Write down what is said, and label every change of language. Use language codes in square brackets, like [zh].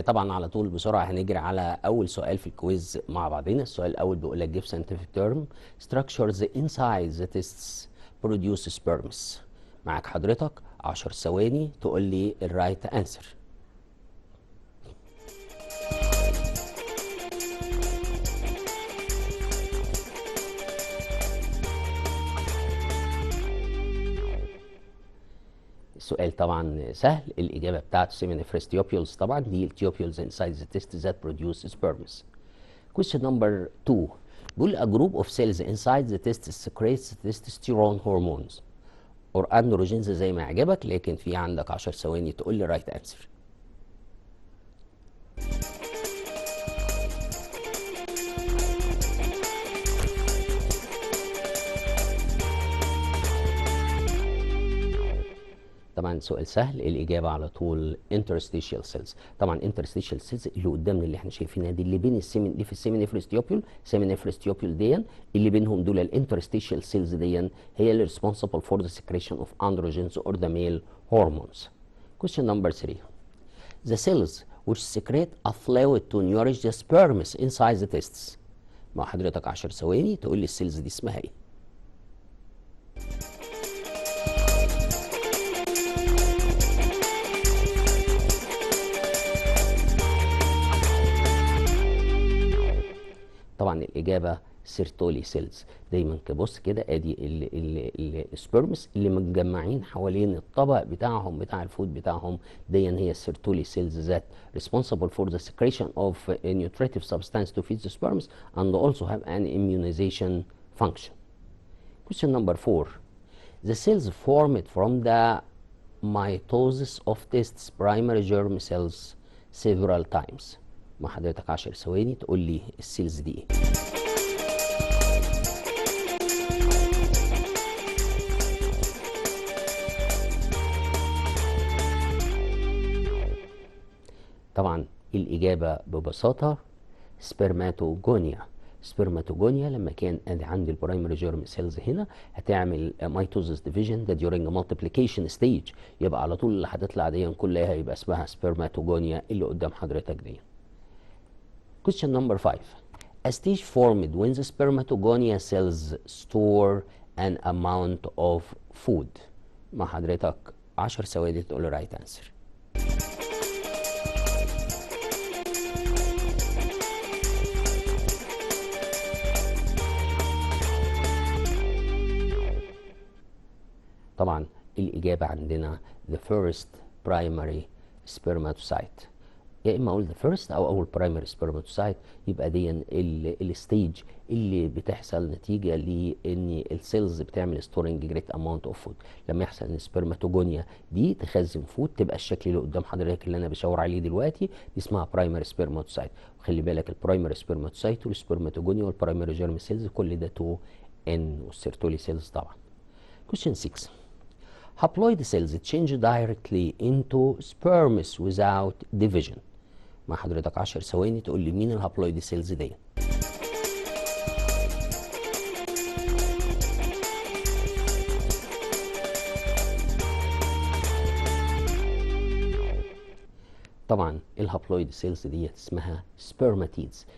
[ar] طبعا على طول بسرعه هنجري على اول سؤال في الكويز مع بعضنا. السؤال الاول بيقول لك [en] give scientific term structures inside the tests produce sperms. [ar] معاك حضرتك 10 ثواني تقول لي الرايت انسر. السؤال طبعا سهل، الإجابة بتاعته seminiferous tubules. طبعا دي التيوبيولز [en] inside the test that produce sperms. Question number 2 [ar] بيقول [en] a group of cells inside the test secretes testosterone hormones or androgens [ar] زي ما يعجبك، لكن في عندك 10 ثواني تقول لي [en] right answer. [ar] طبعا سؤال سهل، الإجابة على طول interstitial cells. طبعا interstitial cells اللي قدامنا اللي احنا شايفينها دي اللي بين السيمن دي في السيمينيفرس تيوبيول، السيمينيفرس تيوبيول دي اللي بينهم دول الانترستيشال سيلز دي هي اللي [en] responsible for the secretion of androgens or the male hormones. Question number 3 the cells which secrete a fluid to nourish the sperms inside the testes. [ar] مع حضرتك 10 ثواني تقول لي السيلز دي اسمها ايه. طبعا الإجابة سيرتولي سيلز. دايما كبص كده ادي السبرمز اللي متجمعين حوالين الطبق بتاعهم بتاع الفود بتاعهم، دي هي السيرتولي سيلز [en] that responsible for the secretion of a nutritive substance to feed the sperms and also have an immunization function. Question number 4. The cells formed from the mitosis of tests primary germ cells several times. [ar] مع حضرتك 10 ثواني تقول لي السيلز دي ايه. طبعا الإجابة ببساطة سبرماتوجونيا. سبرماتوجونيا لما كان عندي البرايمري جيرم سيلز هنا هتعمل ميتوزس ديفيجن ده [en] during multiplication stage، [ar] يبقى على طول اللي هتطلع دي كلها يبقى اسمها سبرماتوجونيا اللي قدام حضرتك دي. [en] Question number 5. A stage formed when the spermatogonia cells store an amount of food. [ar] مع حضرتك 10 ثواني تقول له [en] right answer. [ar] طبعا الإجابة عندنا [en] the first primary spermatocyte. [ar] يا إما أقول the first أو أول primary spermatocyte، يبقى دي الستيج اللي بتحصل نتيجة لأن السيلز بتعمل [en] storing great amount of food. [ar] لما يحصل إن السبرماتوجونيا دي تخزن فود تبقى الشكل اللي قدام حضرتك اللي أنا بشاور عليه دلوقتي، دي اسمها primary spermatocyte. وخلي بالك البرايمري سبرماتوسايت والسبرماتوجونيا والبرايمري جيرم سيلز كل ده 2N والسيرتولي سيلز طبعا. [en] Question 6. Haploid cells change directly into sperms without division. [ar] مع حضرتك 10 ثواني تقول لي مين الهابلويد سيلز دي. طبعا الهابلويد سيلز دي اسمها سبرماتيدز.